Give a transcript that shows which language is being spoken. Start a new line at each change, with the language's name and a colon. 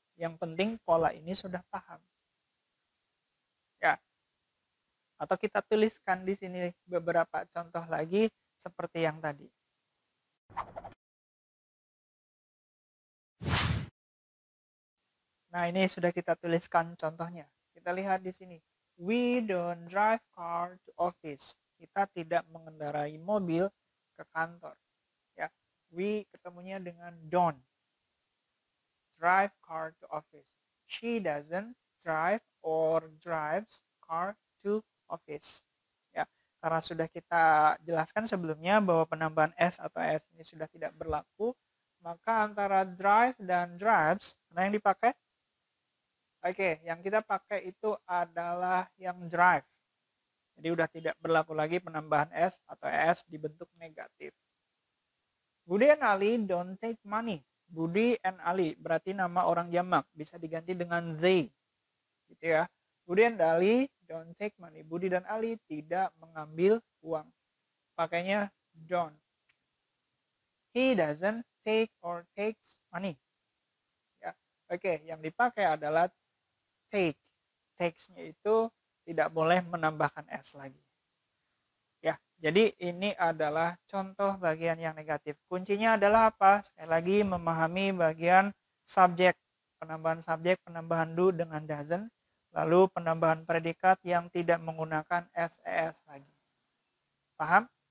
Indonesian: Yang penting pola ini sudah paham. Ya. Atau kita tuliskan di sini beberapa contoh lagi seperti yang tadi. Nah, ini sudah kita tuliskan contohnya. Kita lihat di sini.
English: We don't drive car to office.
Indonesian: Kita tidak mengendarai mobil ke kantor.
English: Ya, we
Indonesian: ketemunya dengan
English: don't drive car to office. She doesn't drive or drives car to office.
Indonesian: Ya, karena sudah kita jelaskan sebelumnya bahwa penambahan s atau s ini sudah tidak berlaku, maka antara drive dan drives, mana yang dipakai? Oke, yang kita pakai itu adalah yang drive. Jadi udah tidak berlaku lagi penambahan s atau s dibentuk negatif.
English: Budi and Ali don't take money.
Indonesian: Budi and Ali berarti nama orang jamak, bisa diganti dengan they. Gitu ya.
English: Budi and Ali don't take money.
Indonesian: Budi dan Ali tidak mengambil uang. Pakainya don't.
English: He doesn't take or takes money.
Indonesian: Ya. Oke, yang dipakai adalah take. Takes-nya itu tidak boleh menambahkan s lagi. Ya, jadi ini adalah contoh bagian yang negatif. Kuncinya adalah apa? Sekali lagi memahami bagian subjek, penambahan do dengan doesn't, lalu penambahan predikat yang tidak menggunakan ses lagi. Paham?